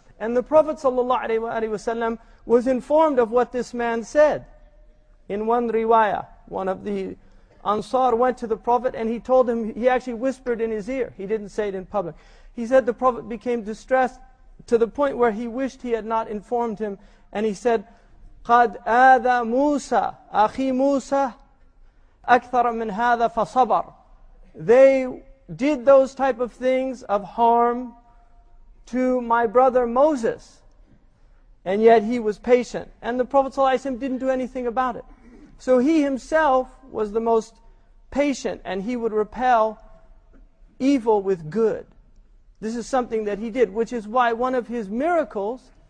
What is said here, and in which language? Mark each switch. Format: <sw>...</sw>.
<en>And the Prophet ﷺ was informed of what this man said. In one riwayah, one of the Ansar went to the Prophet and he told him, he actually whispered in his ear. He didn't say it in public. He said the Prophet became distressed to the point where he wished he had not informed him.</en> <ar>And he said, قَدْ آذَى مُوسَى أَخِي مُوسَى أَكْثَرَ مِنْ هَذَا فَصَبَرَ.</ar> <en>They did those type of things of harm to my brother Moses, and yet he was patient. And the Prophet ﷺ didn't do anything about it. So he himself was the most patient, and he would repel evil with good. This is something that he did, which is why one of his miracles</en>